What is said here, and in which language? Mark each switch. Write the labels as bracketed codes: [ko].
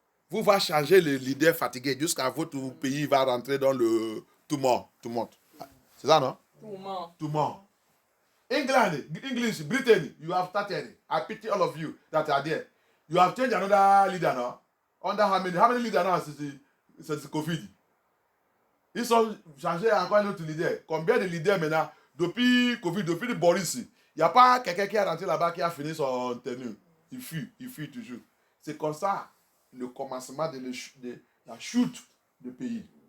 [fr] Vous va changer le leader fatigué jusqu'à votre pays va rentrer dans le tourment. C'est ça, non? Tourment. [en] England, English, Britain, you have started. I pity all of you that are there. You have changed another leader now. Under how many leaders now since Covid? [fr] Ils ont changé encore un autre leader. Combien de leaders maintenant? Depuis Covid, depuis Boris, il n'y a pas quelqu'un qui est rentré là-bas qui a fini son tenue. Il fuit toujours. C'est comme ça le commencement de la chute du pays.